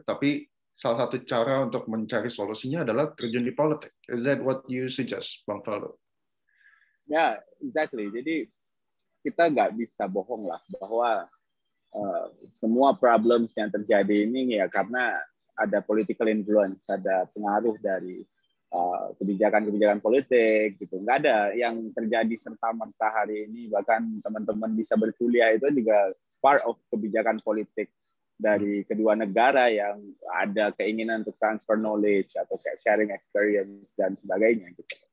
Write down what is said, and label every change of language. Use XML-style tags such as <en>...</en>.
<id>Tapi salah satu cara untuk mencari solusinya adalah terjun di politik.</id> <en>Is that what you suggest, Bang Faldo? Ya, exactly.</en> <id>Jadi kita nggak bisa bohong lah bahwa semua problems yang terjadi ini ya karena ada</id> <en>political influence,</en> <id>ada pengaruh dari kebijakan-kebijakan politik gitu. Nggak ada yang terjadi serta-merta hari ini, bahkan teman-teman bisa berkuliah itu juga part of kebijakan politik dari kedua negara yang ada keinginan untuk transfer knowledge atau sharing experience dan sebagainya gitu.</id>